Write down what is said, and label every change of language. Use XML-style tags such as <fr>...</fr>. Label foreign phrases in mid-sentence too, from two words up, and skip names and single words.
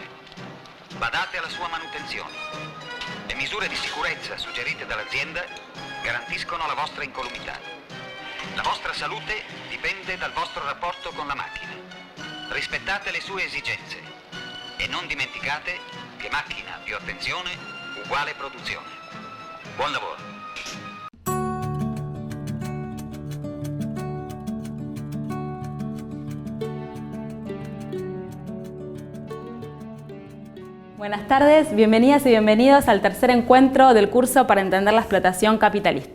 <it>Badate alla sua manutenzione. Le misure di sicurezza suggerite dall'azienda garantiscono la vostra incolumità. La vostra salute dipende dal vostro rapporto con la macchina. Rispettate le sue esigenze e non dimenticate che macchina più attenzione uguale produzione. Buon lavoro.</it> <es>Buenas tardes, bienvenidas y bienvenidos al tercer encuentro del curso para entender la explotación capitalista.</es>